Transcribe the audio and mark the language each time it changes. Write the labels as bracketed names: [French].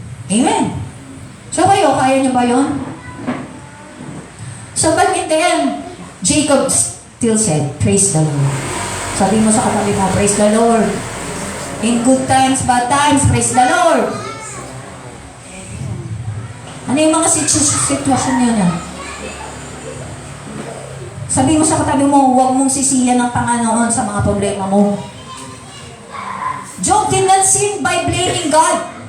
[English] Amen. [Filipino] So kayo, kaya niyo ba yun? [English] So but in the end, Jacob still said, praise the Lord. [Filipino] Sabi mo sa katabi mo, [English] praise the Lord. In good times, bad times, praise the Lord. [Filipino] Ano yung mga sitwasyon niyo na? Sabi mo sa katabi mo, huwag mong sisiyan ng Panginoon sa mga problema mo. [English] Job did not sin by blaming God.